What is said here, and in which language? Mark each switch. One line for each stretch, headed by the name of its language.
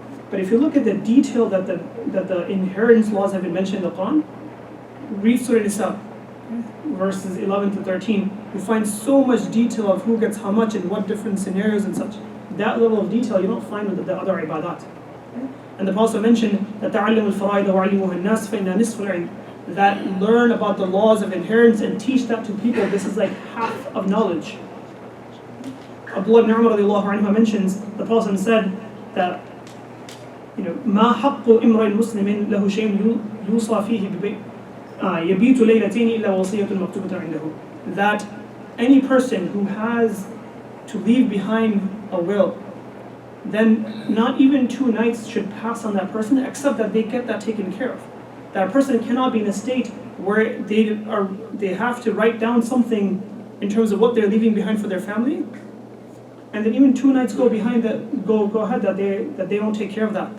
English: But if you look at the detail that the inheritance laws have been mentioned in the Quran, read Surah Nisa, verses 11 to 13, you find so much detail of who gets how much in what different scenarios and such. That level of detail you don't find with the other ibadat. And the Prophet mentioned that
Arabic: تَعَلَّمُوا الْفَرَائِضَ وَعَلِّمُوهَا النَّاسِ فَإِنَّا نِصْفُ الْعِلْمِ,
English: that learn about the laws of inheritance and teach that to people. This is like half of knowledge.
Arabic: Abdullah ibn Umar radiallahu anhu
English: mentions, the Prophet said that
Arabic: ما حق امرئ مسلم له شيء يوصى فيه يبيت ليلتين إلا وصية مكتوبة عنده.
English: That any person who has to leave behind a will, then not even 2 nights should pass on that person except that they get that taken care of. That person cannot be in a state where they have to write down something in terms of what they're leaving behind for their family, and then even 2 nights go ahead that they don't take care of that.